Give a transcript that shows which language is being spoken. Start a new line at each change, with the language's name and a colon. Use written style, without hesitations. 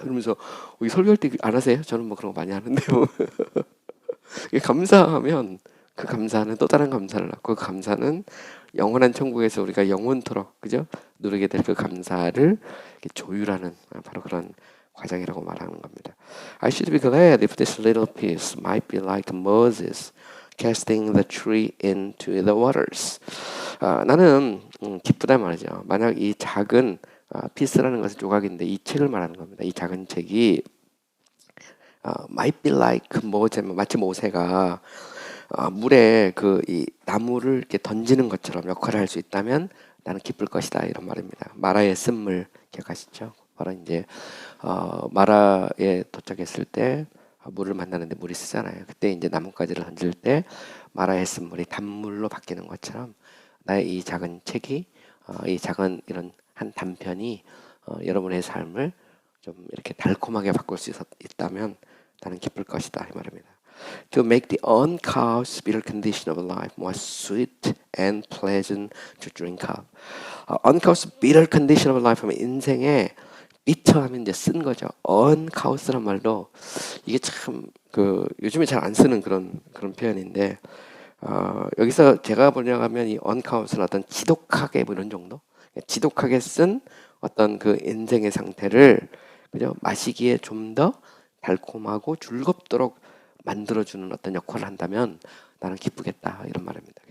Korean: 그러면서 설교할 때 안 하세요? 저는 뭐 그런 거 많이 하는데요. 감사하면 그 감사는 또 다른 감사를 낳고 그 감사는 영원한 천국에서 우리가 영원토록 그죠? 누리게 될 그 감사를 조율하는 바로 그런 과정이라고 말하는 겁니다.
English: I should be glad if this little piece might be like Moses casting the tree into the waters.
Korean: 나는 기쁘다 말이죠. 만약 이 작은 피스라는 것은 조각인데 이 책을 말하는 겁니다. 이 작은 책이
English: might be like Moses,
Korean: 마치 모세가 물에 이 나무를 이렇게 던지는 것처럼 역할을 할 수 있다면 나는 기쁠 것이다 이런 말입니다. 마라의 쓴물 기억하시죠? 바로 이제 마라에 도착했을 때 물을 만나는데 물이 쓰잖아요. 그때 이제 나뭇가지를 던질 때 마라의 쓴물이 단물로 바뀌는 것처럼 나의 이 작은 책이 이 작은 이런 한 단편이 여러분의 삶을 좀 이렇게 달콤하게 바꿀 수 있다면 나는 기쁠 것이다 이 말입니다.
English: To make the uncaused bitter condition of life more sweet and pleasant to drink of. Uncaused bitter condition of life
Korean: 하면 인생의
English: bitter
Korean: 이제 쓴 거죠. uncaused란 말도 이게 참 요즘에 잘 안 쓰는 그런 표현인데 여기서 제가 번역하면 이 uncaused는 어떤 지독하게 뭐 이런 정도, 지독하게 쓴 어떤 그 인생의 상태를 그죠 마시기에 좀 더 달콤하고 즐겁도록 만들어주는 어떤 역할을 한다면 나는 기쁘겠다 이런 말입니다.